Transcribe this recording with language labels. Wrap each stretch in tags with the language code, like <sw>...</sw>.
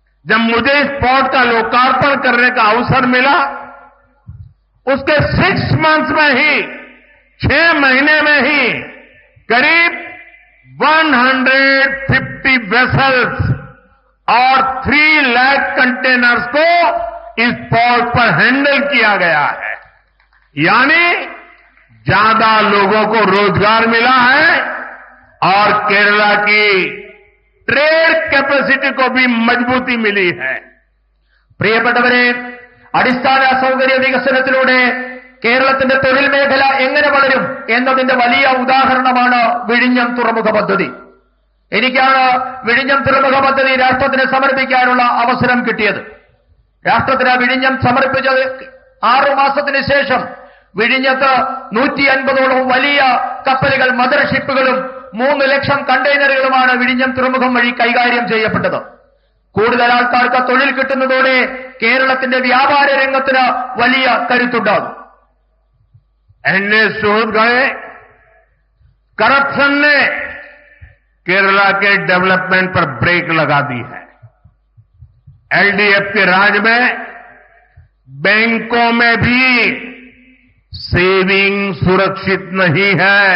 <hi>जब मुझे इस पोर्ट का लोकार्पण करने का अवसर मिला, उसके</hi> <en>6 months</en> <hi>में ही 6 महीने में ही करीब 150 वेसल्स और 3 लाख कंटेनर्स को इस पोर्ट पर हैंडल किया गया है. यानी ज्यादा लोगों को रोजगार मिला है और केरला की ट्रेड कैपेसिटी को भी मजबूती मिली है.</hi> <ml>പ്രിയപ്പെട്ടവരെ, അടിസ്ഥാന സൗകര്യ വികസനത്തിലൂടെ കേരളത്തിന്റെ തൊഴിൽ മേഖല എങ്ങനെ വളരും എന്നതിന്റെ വലിയ ഉദാഹരണമാണ് വിഴിഞ്ഞം തുറമുഖ പദ്ധതി. എനിക്കാണ് വിഴിഞ്ഞം തുറമുഖ പദ്ധതി രാഷ്ട്രത്തിന് സമർപ്പിക്കാനുള്ള അവസരം കിട്ടിയത്. രാഷ്ട്രത്തിന് വിഴിഞ്ഞം സമർപ്പിച്ചത് 6 മാസത്തിന് ശേഷം വിഴിഞ്ഞത്ത് 150ഓളം വലിയ കപ്പലുകൾ, മദർഷിപ്പുകളും 3 ലക്ഷം കണ്ടെയ്നറുകളുമാണ് വിഴിഞ്ഞം തുറമുഖം വഴി കൈകാര്യം ചെയ്യപ്പെട്ടത്. കൂടുതൽ ആൾക്കാർക്ക് തൊഴിൽ കിട്ടുന്നതോടെ കേരളത്തിന്റെ വ്യാപാര രംഗത്തിന് വലിയ കരുത്തുണ്ടാകും.</ml> <hi>एनडीए सुहृद गए करप्शन ने केरला के डेवलपमेंट पर ब्रेक लगा दी है. एलडीएफ के राज में बैंकों में भी सेविंग सुरक्षित नहीं है.</hi>